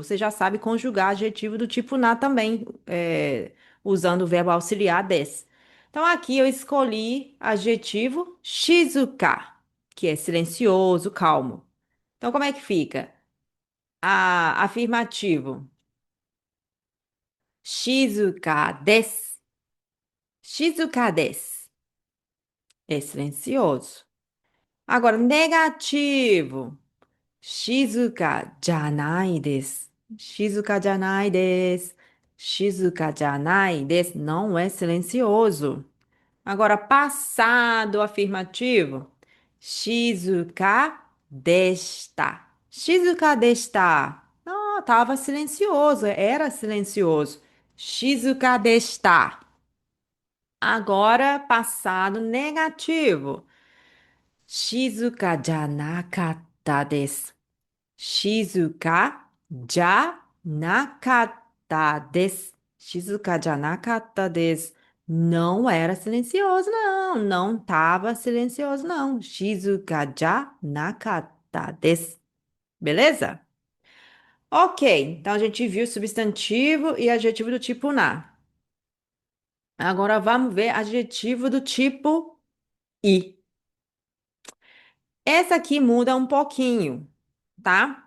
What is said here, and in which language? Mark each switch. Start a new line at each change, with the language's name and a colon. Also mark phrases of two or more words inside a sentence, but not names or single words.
Portuguese: Você já sabe conjugar adjetivo do tipo na também, usando o verbo auxiliar des. Então, aqui eu escolhi adjetivo shizuka, que é silencioso, calmo. Então, como é que fica? Afirmativo.
Japanese: 静かです. 静かです.
Portuguese: É silencioso. Agora, negativo.
Japanese: 静かじゃないです. 静かじゃないです。静かじゃないです.
Portuguese: Não é silencioso. Agora, passado afirmativo.
Japanese: 静かでした. 静かでした.
Portuguese: Não, estava silencioso. Era silencioso.
Japanese: 静かでした.
Portuguese: Agora, passado negativo.
Japanese: 静かじゃなかったです. 静かじゃなかったです. 静かじゃなかったです.
Portuguese: Não era silencioso, não. Não estava silencioso, não.
Japanese: 静かじゃなかったです.
Portuguese: Beleza? Ok, então a gente viu substantivo e adjetivo do tipo na. Agora vamos ver adjetivo do tipo i. Essa aqui muda um pouquinho, tá?